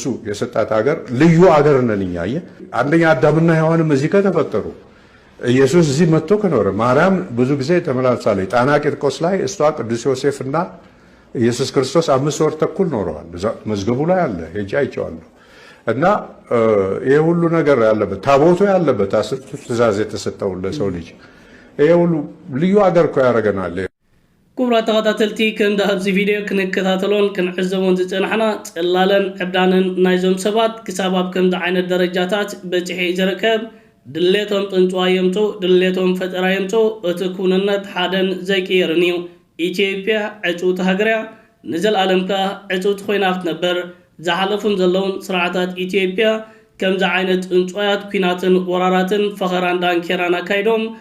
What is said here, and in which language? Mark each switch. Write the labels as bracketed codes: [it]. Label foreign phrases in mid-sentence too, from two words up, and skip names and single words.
[am] የሰጣት ሀገር ልዩ ሀገር ነን እኛ። አንደኛ አዳምና ሔዋንም እዚህ ከተፈጠሩ ኢየሱስ እዚህ መጥቶ ከኖረ ማርያም ብዙ ጊዜ ተመላልሳለች። ጣና ቂርቆስ ላይ እሷ ቅዱስ ዮሴፍና ኢየሱስ ክርስቶስ 5 ወር ተኩል ኖረዋል። መዝገቡ ላይ አለ ሄጄ አይቼዋለሁ። እና ይሄ ሁሉ ነገር ያለበት ታቦቱ ያለበት 10 ትእዛዝ የተሰጠው ለሰው ልጅ ይሄ ሁሉ ልዩ ሀገር እኮ ያደርገናል። [ti] ክቡራት ተኸታተልቲ ከምዚ ኣብዚ ቪድዮ ክንከታተሎን ክንዕዘቦን ዝፀናሕና ፀላለን ዕብዳንን ናይዞም ሰባት ክሳብ ኣብ ከምዚ ዓይነት ደረጃታት በፂሒ ዝርከብ ድሌቶም ጥንፅዋ የምፁ ድሌቶም ፈጠራ የምፁ እቲ ኩንነት ሓደን ዘይቅየርን እዩ። ኢትዮጵያ ዕፁውቲ ሃገር እያ ንዘለኣለም ከዓ ዕፁውቲ ኮይና ክትነብር ዝሓለፉን ዘለውን ስርዓታት ኢትዮጵያ ከምዚ ዓይነት ጥንፅዋያት ኩናትን ወራራትን ፈኸራን ዳንኬራን ኣካይዶም